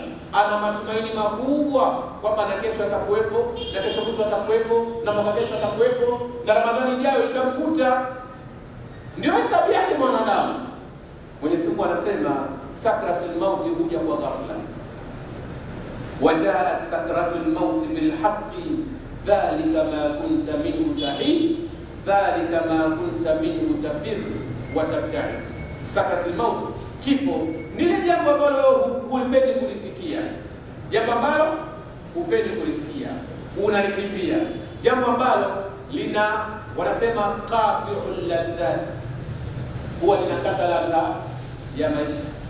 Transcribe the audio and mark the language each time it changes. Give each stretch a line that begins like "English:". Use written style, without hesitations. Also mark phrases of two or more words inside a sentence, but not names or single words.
Swahili: Ana matumaini makubwa kwamba na kesho atakuwepo, na kesho kutwa atakuwepo, na mwaka kesho atakuwepo, na Ramadhani ijayo itamkuta. Ndio hesabu yake mwanadamu. Mwenyezi Mungu anasema
Arabic: سكرة الموت
Swahili: huja kwa ghafla.
Arabic: وجاءت سكرة الموت بالحق ذلك ما كنت منه تحيد ذلك ما كنت منه تفر وتبتعد. سكرة الموت,
Swahili: kifo, ni ile jambo ambalo hupendi kulisikia, jambo ambalo hupendi kulisikia, unalikimbia, jambo ambalo wanasema
Arabic: قاطع اللذات,
Swahili: huwa linakata ladha ya maisha.